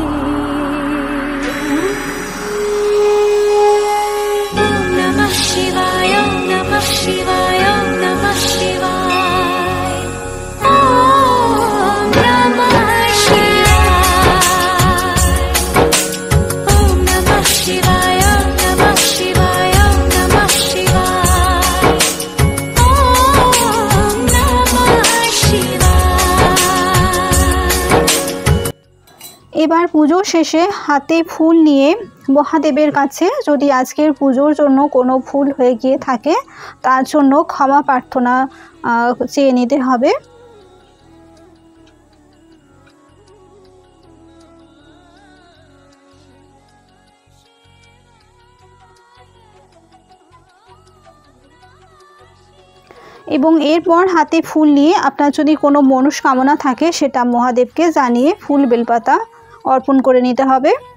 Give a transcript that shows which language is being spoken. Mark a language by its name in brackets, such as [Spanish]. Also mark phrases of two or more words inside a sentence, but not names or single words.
[Sanskrit] ओम नमः शिवाय, ओम नमः शिवाय, ओम नमः शिवाय, ओम नमः शिवाय, ओम नमः शिवाय, ओम नमः शिवाय, ओम नमः शिवाय। [Bangla] এবার পুজো শেষে হাতে ফুল নিয়ে মহাদেবের কাছে যদি আজকের পুজোর জন্য কোনো ভুল হয়ে গিয়ে থাকে তার জন্য ক্ষমা প্রার্থনা চেয়ে নিতে হবে। এবং এরপর হাতে ফুল নিয়ে আপনার যদি কোনো মনস্কামনা থাকে সেটা মহাদেবকে জানিয়ে ফুল বেলপাতা অর্পণ করে নিতে হবে।